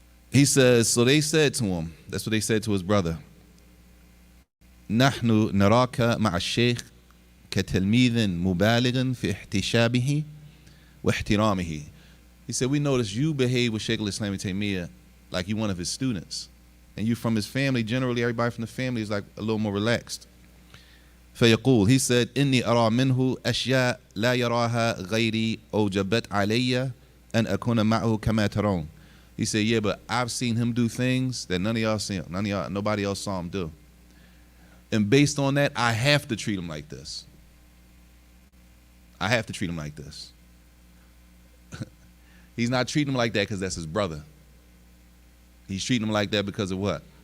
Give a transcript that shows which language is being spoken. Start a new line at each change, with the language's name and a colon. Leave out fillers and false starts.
English: He says, so they said to him, that's what they said to his brother,
Arabic: نحن نراك مع الشيخ كتلميذ مبالغ في احتشامه واحترامه.
English: He said, we notice you behave with Shaykh al-Islam Ibn Taymiyyah like you one of his students. And you from his family, generally everybody from the family is like a little more relaxed.
Arabic: فيقول,
English: he said,
Arabic: إني أرى منه أشياء لا يراها غيري أوجبت علي أن أكون معه كما ترون.
English: He said, yeah, but I've seen him do things that none of y'all seen, nobody else saw him do. And based on that, I have to treat him like this. I have to treat him like this. He's not treating him like that because that's his brother. He's treating him like that because of what?